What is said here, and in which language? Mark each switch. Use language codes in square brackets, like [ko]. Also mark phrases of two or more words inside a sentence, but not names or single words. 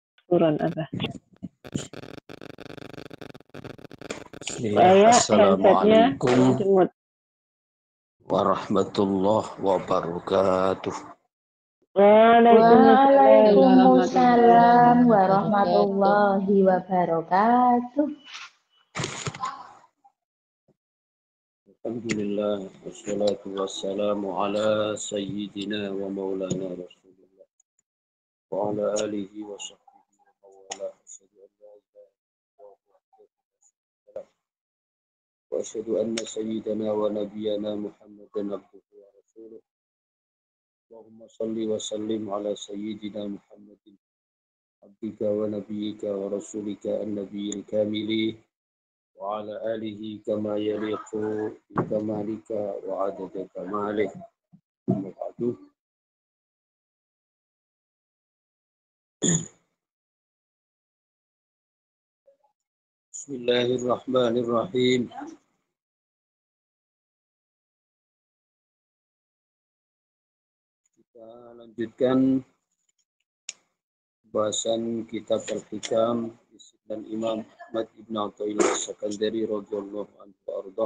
[id] Turun apa? Bismillah. Saya handsetnya Assalamualaikum jemut. [ar] ورحمة الله وبركاته. [id] Waalaikumsalam Waalaikumsalam warahmatullahi [ar] ورحمة الله وبركاته. الحمد لله والصلاة والسلام على سيدنا و مولانا رسول الله و على آله و صحبه و مولاه. أشهد أن لا إله إلا الله وحده لا شريك له و أشهد أن سيدنا و نبينا محمدا عبده و رسوله. اللهم صل و سلم على سيدنا محمد عبدك و نبيك و رسولك النبي الكامل و على آله كما يليق بكمالك و عدد كماله. أما بعد. Bismillahirrahmanirrahim. [id] Kita lanjutkan bahasan kitab Al-Hikam dan Imam Ahmad Ibn Athaillah As-Sakandari [ar] رضي الله عنه و أرضاه.